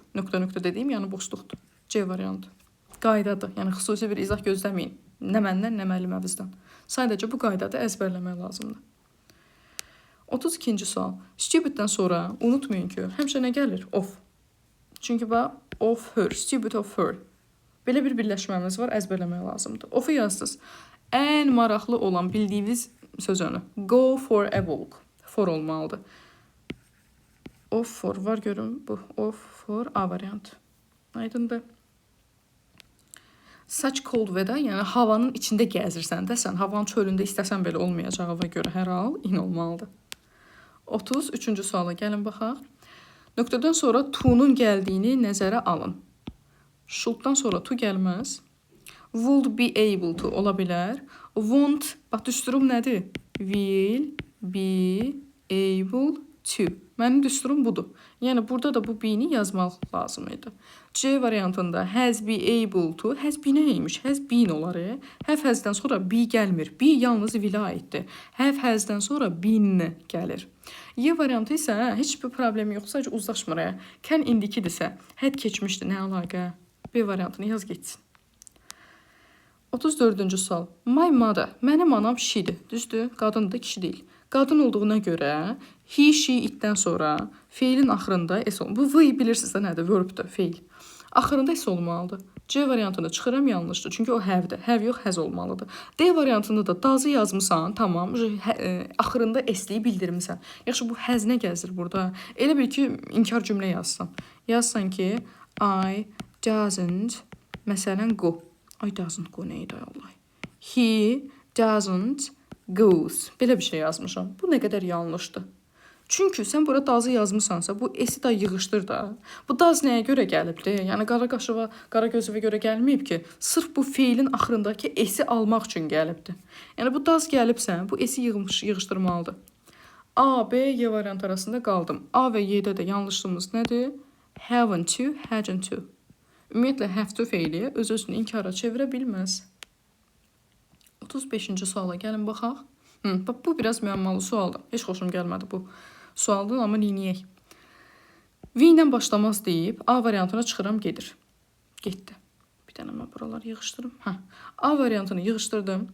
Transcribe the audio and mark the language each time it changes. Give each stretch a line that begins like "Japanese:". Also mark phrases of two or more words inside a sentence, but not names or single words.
Azerbaijani: Nöqtə dediyim, yəni boşluqdur. C variantı. Qaydadır. Yəni xüsusi bir izah gözləməyin. Nə məndən, nə müəlliməmizdən. Sadəcə bu qaydada əzbərləmək lazımdır. 32-ci sual. Stupiddən sonra unutmayın ki, həmişə nə gəlir? Of. Çünki bax,
English: of her, stupid of her.
Azerbaijani: Belə bir birləşməmiz var, əzbərləmək lazımdır. Of'u yazdınız. Ən maraqlı olan bildiyiniz söz önü.
English: Go for a walk. For olmalıdır. Of for
Azerbaijani: var görün. Bu
English: of for
Azerbaijani: A variantı. Aydındır.
English: Such cold weather,
Azerbaijani: yəni havanın içində gəzirsən də, sən havanın çölündə istəsən belə olmayacağı görə hər hal in olmalıdır. 33-cü suala gəlin baxaq. Nöqtədən sonra to'nun gəldiyini nəzərə alın. Should'dan sonra to gəlməz.
English: Would be able to ola bilər.
Azerbaijani: Won't, bax düsturum nədir?
English: Will be able to.
Azerbaijani: Mənim düsturum budur. Yəni burada da bu be-ni yazmaq lazım idi. C variantında
English: has be able to, has be
Azerbaijani: nəymiş?
English: Has been
Azerbaijani: olar.
English: Have has'dən
Azerbaijani: sonra be gəlmir. Be yalnız will-ə aiddir.
English: Have has'dən
Azerbaijani: sonra been gəlir. Y variantı isə heç bir problem yox, sadəcə uzlaşmır. Can indikidirsə, had keçmişdir, nə əlaqə? B variantını yaz getsin. 34-cü sual.
English: My mother,
Azerbaijani: mənim anam she'dir. Düzdür, qadındır, kişi deyil. Qadın olduğuna görə he, she, itdən sonra feilin axırında s olmalıdır. Bu v bilirsiniz də nədir? Verbdir, feil. Axırında s olmalıdır. C variantında çıxıram yanlışdır. Çünki o have-dir. Have yox, has olmalıdır. D variantında da does-ı yazmısan, tamam. Axırında s-liyi bildirmisən. Yaxşı, bu has nə gəzir burada? Elə bil ki, inkar cümlə yazsan. Yazsan ki,
English: I doesn't, məsələn, go. I doesn't go
Azerbaijani: neydi Allah?
English: He doesn't goes.
Azerbaijani: Belə bir şey yazmışam. Bu nə qədər yanlışdır. Çünki sən burada does-ı yazmısansa, bu s-i da yığışdır da. Bu does nəyə görə gəlibdir? Yəni qara gözəvə görə gəlməyib ki, sırf bu feilin axırındakı s-i almaq üçün gəlibdir. Yəni bu does gəlibsə, bu s-i yığışdırmalıdır. A, B, Y variant arasında qaldım. A və Y-də də yanlışlığımız nədir?
English: Haven't to, hadn't to.
Azerbaijani: Ümumiyyətlə,
English: have to
Azerbaijani: feili öz-özünü inkara çevirə bilməz. 35-ci suala gəlin baxaq. Bu biraz müəmmalı sualdır. Heç xoşum gəlmədi bu sualdır, amma neyniyək. V ilə başlamaz deyib, A variantına çıxıram, gedir. Getdi. Bir dənə mən buraları yığışdırım. A variantını yığışdırdım.